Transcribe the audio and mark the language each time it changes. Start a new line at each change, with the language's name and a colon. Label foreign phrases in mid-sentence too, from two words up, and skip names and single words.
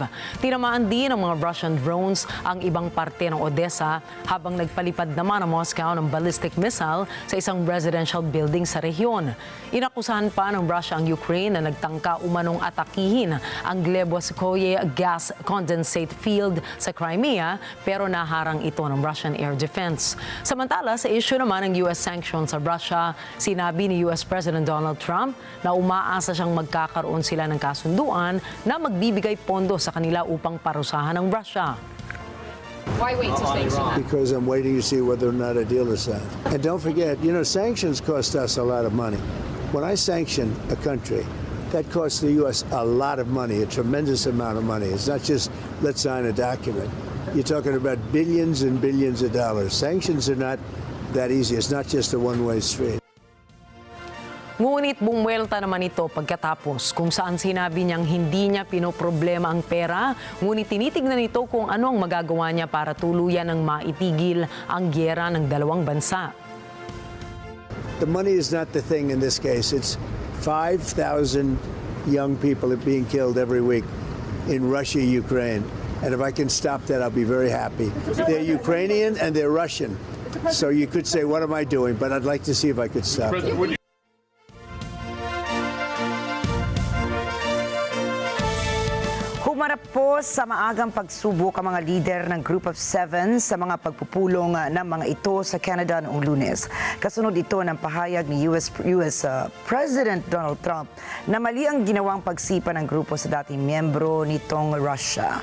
Filipino: Tinamaan din ng mga
English: Russian drones
Filipino: ang ibang parte ng Odessa habang nagpalipad naman ang Moscow ng
English: ballistic missile
Filipino: sa isang
English: residential building
Filipino: sa rehiyon. Inakusahan pa ng Russia ang Ukraine na nagtangka umanong atakihin ang Gleboskoye
English: gas condensate field
Filipino: sa Crimea pero naharang ito ng Russian Air Defense. Samantala, sa issue naman ng
English: US sanctions
Filipino: sa Russia, sinabi ni US President Donald Trump na umaasa siyang magkakaroon sila ng kasunduan na magbibigay pondo sa kanila upang parusahan ng Russia.
English: Why wait to sanction? Because I'm waiting to see whether or not a deal is signed. And don't forget, sanctions cost us a lot of money. When I sanction a country, that costs the U.S. a lot of money, a tremendous amount of money. It's not just, let's sign a document. You're talking about billions and billions of dollars. Sanctions are not that easy. It's not just a one-way street.
Filipino: Ngunit bumwelta naman ito pagkatapos kung saan sinabi niyang hindi niya pinoproblema ang pera, ngunit tinitignan nito kung ano ang magagawa niya para tuluyan ng maitigil ang giyera ng dalawang bansa.
English: The money is not the thing in this case. It's 5,000 young people are being killed every week in Russia, Ukraine. And if I can stop that, I'll be very happy. They're Ukrainian and they're Russian. So you could say, what am I doing? But I'd like to see if I could stop it.
Filipino: Humarap po sa maagang pagsubok ang mga lider ng Group of Seven sa mga pagpupulong ng mga ito sa Canada noong Lunes. Kasunod ito ng pahayag ni US President Donald Trump na mali ang ginawang pagsipa ng grupo sa dating miyembro nitong Russia.